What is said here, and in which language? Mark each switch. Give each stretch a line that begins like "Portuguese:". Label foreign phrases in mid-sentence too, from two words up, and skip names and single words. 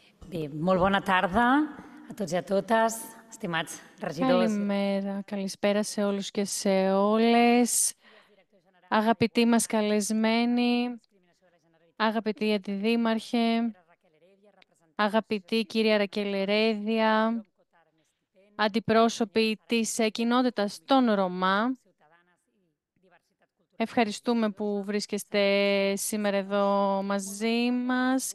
Catalan: Bé, molt bona tarda a tots i a totes, estimats regidors.
Greek: Καλημέρα, καλησπέρα σε όλους και σε όλες. Αγαπητοί μας καλεσμένοι, αγαπητοί αντιδήμαρχε, αγαπητή κυρία Ρακελερέδια, αντιπρόσωποι της κοινότητας των Ρωμά, ευχαριστούμε που βρίσκεστε σήμερα εδώ μαζί μας.